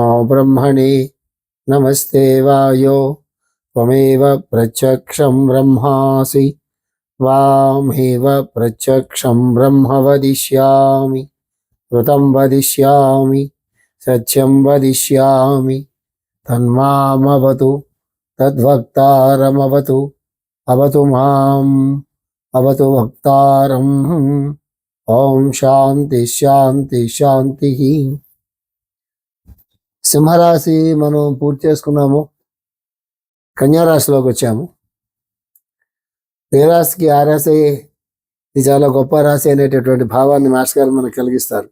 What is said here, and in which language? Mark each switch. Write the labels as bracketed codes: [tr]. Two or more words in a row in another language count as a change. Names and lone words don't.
[sa] ब्रह्मणे नमस्ते वायो त्वमेव प्रत्यक्षं ब्रह्मासि त्वामेव प्रत्यक्षं ब्रह्म वदिष्यामि ऋतं वदिष्यामि सत्यं वदिष्यामि तन्मामवतु तद्वक्तारमवतु अवतु माम् अवतु वक्तारम् ఓం శాంతి శాంతి శాంతి. [te] సింహరాశి మనం పూర్తి చేసుకున్నాము. కన్యారాశిలోకి వచ్చాము. ఏ రాశికి ఆ రాశి ఇది చాలా గొప్ప రాశి అనేటటువంటి భావాన్ని మాస్టర్ గారు మనకు కలిగిస్తారు.